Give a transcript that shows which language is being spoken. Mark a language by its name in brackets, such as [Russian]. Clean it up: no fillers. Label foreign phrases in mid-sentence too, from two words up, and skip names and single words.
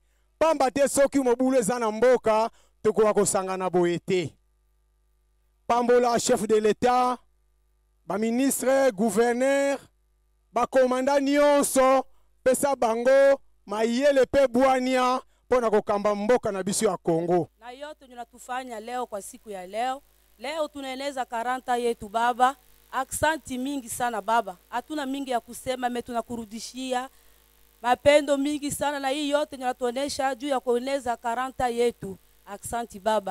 [Lingala] Pamba te soki mobulu eza na mboka tokoka kosangana boye te. Pambola [French] chef de l'État, [Lingala] ba ministre, gouverneur, ba commandant nyonso, pesa bango, mayele pe bwania, pona kokamba mboka na biso ya Kongo. [Swahili] Na yote tunatufanya leo kwa siku ya leo. Leo tunaeneza 40 yetu baba. Aksanti mingi sana baba. Hatuna mingi ya kusema, me tunakurudishia mapendo mingi sana, na hii yote tunatuonesha juu ya kueneza 40 yetu. Aksanti baba.